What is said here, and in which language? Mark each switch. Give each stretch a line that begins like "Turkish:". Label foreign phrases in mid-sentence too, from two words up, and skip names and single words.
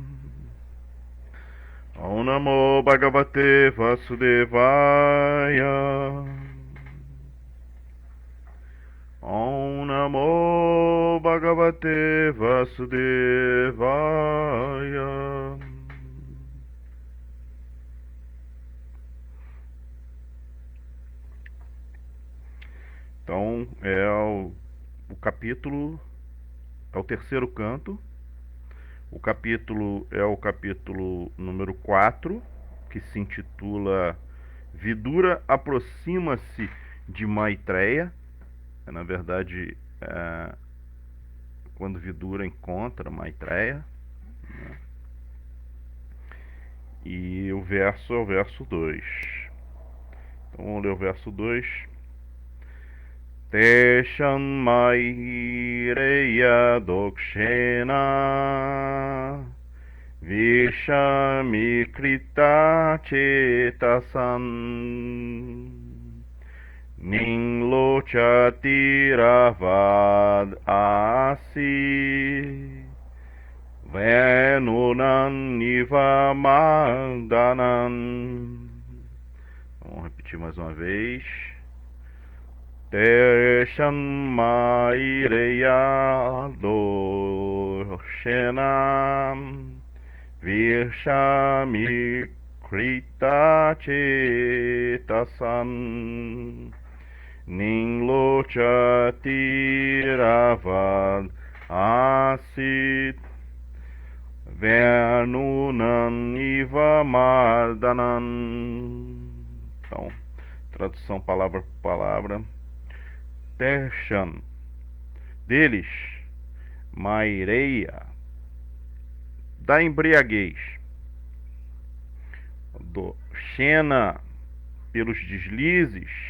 Sanskrit: Om Namo Bhagavate Vasudevaya. Om Namo Bhagavate Vasudevaya.
Portuguese: Então, é o capítulo é o terceiro canto. O capítulo é o capítulo número 4, que se intitula Vidura aproxima-se de Maitreya. Na verdade, quando Vidura encontra Maitreya, né? E o verso é o verso 2. Então vamos ler o verso 2.
Sanskrit: Tesham Maitreya dokshena Vishamikrita chetasan Ninlochatiravad asi Venunan nivamandanan.
Portuguese: Vamos repetir mais uma vez.
Sanskrit: Tesham Maitreya dokshena Vishamikrita chetasan Ninlochatiravad asit Venunan ivamardanan.
Portuguese: Então, tradução palavra por palavra. Tesham, deles, Maitreya, da embriaguez, do Shena, pelos deslizes,